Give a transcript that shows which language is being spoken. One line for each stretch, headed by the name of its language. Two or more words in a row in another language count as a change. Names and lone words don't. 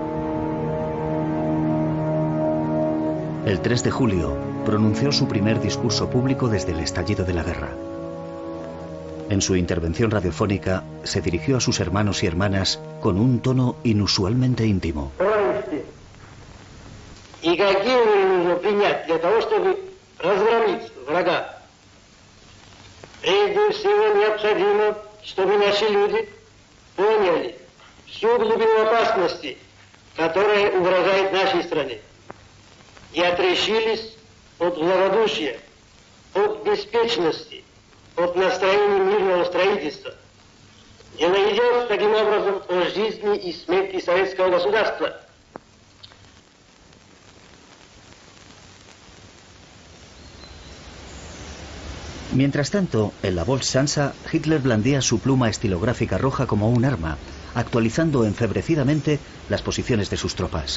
Spanish: El 3 de julio pronunció su primer discurso público desde el estallido de la guerra. En su intervención radiofónica se dirigió a sus hermanos y hermanas con un tono inusualmente íntimo.
Russian: И каким нужно принять для того, чтобы разгромить врага? Прежде всего необходимо, чтобы наши люди поняли всю глубину опасности, которая угрожает нашей стране, и отрешились от благодушия, от беспечности, от настроения мирного строительства. Дело идет таким образом о жизни и смерти советского государства.
Spanish: Mientras tanto, en la Volkshansa, Hitler blandía su pluma estilográfica roja como un arma, actualizando enfebrecidamente las posiciones de sus tropas.